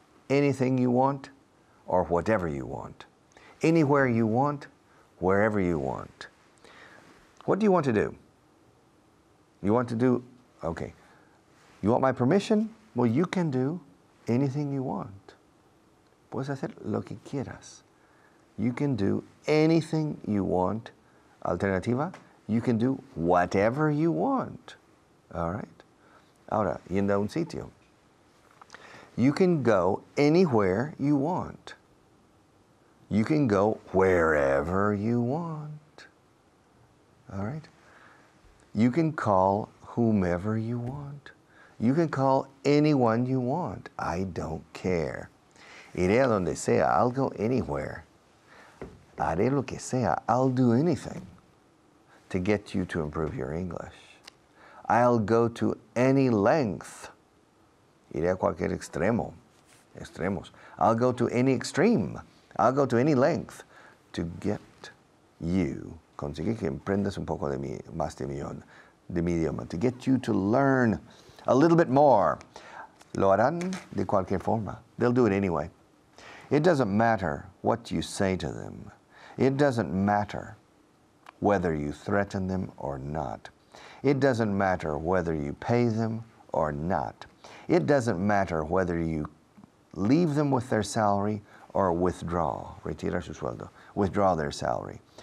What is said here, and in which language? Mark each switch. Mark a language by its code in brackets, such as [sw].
[en] Anything you want or whatever you want. Anywhere you want, wherever you want. What do you want to do? You want to do, okay. You want my permission? Well, you can do anything you want. [es] Puedes hacer lo que quieras. [en] You can do anything you want. Alternativa, you can do whatever you want. All right? [es] Ahora, yendo a un sitio. [en] You can go anywhere you want. You can go wherever you want. All right? You can call whomever you want. You can call anyone you want. I don't care. [es] Iré a donde sea. [en] I'll go anywhere. [es] Haré lo que sea. [en] I'll do anything to get you to improve your English. I'll go to any length. [es] Iré a cualquier extremo. [en] Extremos. I'll go to any extreme. I'll go to any length to get you, [es] conseguir que emprendas un poco más de mi idioma, [en] to get you to learn a little bit more. [es] Lo harán de cualquier forma. [en] They'll do it anyway. It doesn't matter what you say to them. It doesn't matter whether you threaten them or not. It doesn't matter whether you pay them or not. It doesn't matter whether you leave them with their salary or withdraw, [es] retirar su sueldo, [en] withdraw their salary.